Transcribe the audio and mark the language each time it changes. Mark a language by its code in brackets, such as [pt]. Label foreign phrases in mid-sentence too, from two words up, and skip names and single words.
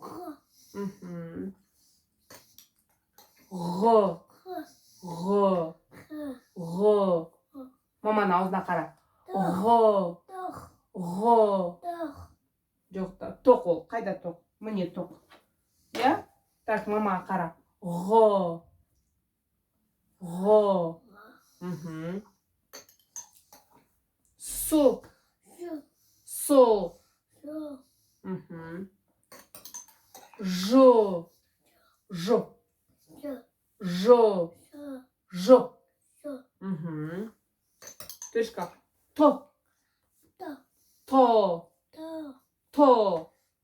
[kk] Ро. Ро. Ро. Маманың аузына қара. Ро. Ро. Жоқ та, тоқ ол. Қайда тоқ? Міне тоқ. Я? Так, мамаға қара. Ро. Ро. Со. Со. Жо. Жо. Жо. Жо. Тышка. То. То. То.